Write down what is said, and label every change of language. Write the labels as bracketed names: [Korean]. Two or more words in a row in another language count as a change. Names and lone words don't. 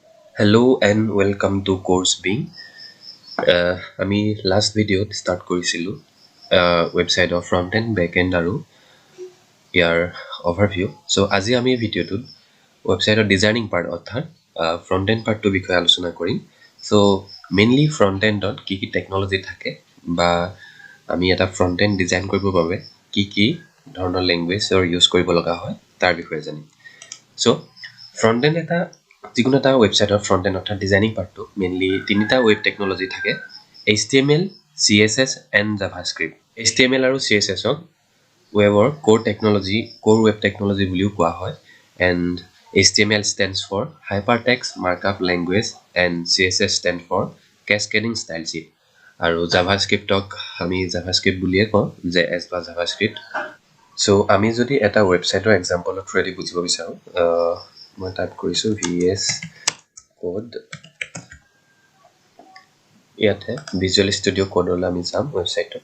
[English] Hello and welcome to Coursebeing. [Assamese] আমি last ভিডিঅ'ত start কৰিছিলোঁ [English] website of front end, back end [Assamese] আৰু ইয়াৰ overview. So আজি আমি ভিডিঅ'টোত [English] website designing part [Assamese] অৰ্থাৎ [English] front end part [Assamese] বিষয়ে আলোচনা কৰিম. So mainly [English] front end [Assamese] কি কি technology থাকে বা আমি এটা [English] front end design [Assamese] কৰিবৰ বাবে কি ধৰণৰ [English] language use [Assamese] কৰিব লগা হয় তাৰ বিষয়ে জানিম. [English] So front end [Assamese] এটা যিকোনো এটা ওয়েবসাইটৰ [English] front end [Assamese] অৰ্থাৎ ডিজাইনিং পাৰ্টটো মেইনলি তিনিটা [English] web technology [Assamese] থাকে [English] HTML, CSS and JavaScript. [Assamese] HTML আৰু CSS ক ৱেবৰ [English] core web technology [Assamese] বুলিও কোৱা হয় [English] এণ্ড HTML stands for hypertext markup language and CSS stands for cascading style sheet [Assamese] আৰু জাভাস্ক্ৰিপ্টক আমি জাভাস্ক্ৰিপ্ট বুলিয়ে কওঁ JS বা জাভাস্ক্ৰিপ্ট। So আমি যদি এটা ওয়েবসাইটৰ এক্সাম্পলৰ থ্ৰুদি বুজিব বিচাৰো মই টাইপ কৰিছো VS Code ইয়াতে ভিজুৱেল ষ্টুডিও কোডলৈ আমি যাম ওয়েবসাইটত